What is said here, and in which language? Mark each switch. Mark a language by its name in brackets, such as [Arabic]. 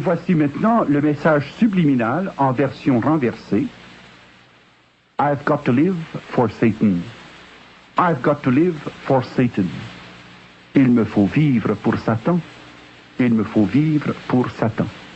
[French] voici maintenant le message subliminal en version renversée. [English] I've got to live for Satan. I've got to live for Satan. [French] Il me faut vivre pour Satan. Il me faut vivre pour Satan.